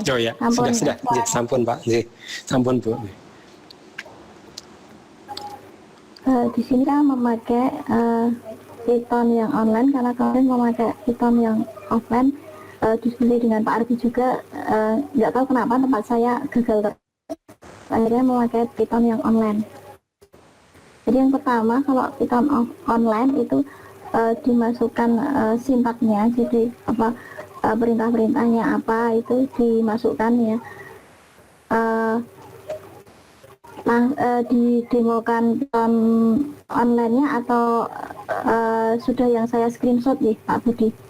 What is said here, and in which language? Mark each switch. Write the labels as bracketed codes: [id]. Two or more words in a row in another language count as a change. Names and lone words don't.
[id] Oh ya, Sampun. sudah. [ban] Nggih, sampun [id] Pak. [ban] Nggih, sampun [id] Bu. Di sini kan memakai Python yang online, karena kalian memakai Python yang offline. Diskusi dengan Pak Ardi juga, nggak tahu kenapa tempat saya gagal terus. Akhirnya memakai Python yang online. Jadi yang pertama, kalau Python online itu dimasukkan sintaknya, jadi apa perintah-perintahnya apa itu dimasukkan ya, didemokan online-nya atau sudah yang saya screenshot ya Pak Budi.